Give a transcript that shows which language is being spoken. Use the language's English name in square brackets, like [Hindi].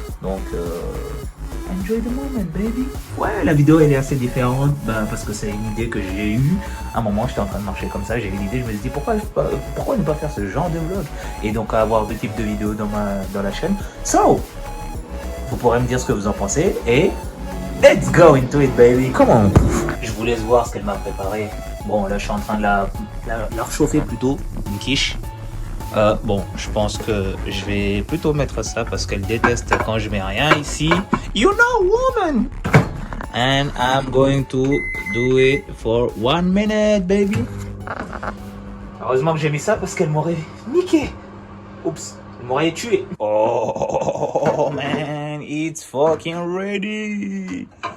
[English] Donc, enjoy the moment, baby. [French] Ouais, la vidéo elle est assez différente parce que c'est une idée que j'ai eue. À un moment, j'étais en train de marcher comme ça, j'ai eu l'idée, je me suis dit pourquoi ne pas faire ce genre de vlog et donc avoir deux types de vidéos dans la chaîne. So, vous pourrez me dire ce que vous en pensez et [English] let's go into it, baby. Come on. [French] Je vous laisse voir ce qu'elle m'a préparé. Bon, là, je suis en train de la réchauffer plutôt, une quiche. Bon, je pense que je vais plutôt mettre ça parce qu'elle déteste quand je mets rien ici. [English] You know, woman. And I'm going to do it for 1 minute, baby. [French] Heureusement que j'ai mis ça parce qu'elle m'aurait niqué. Oups, elle m'aurait tué. [English] Oh man, it's fucking ready.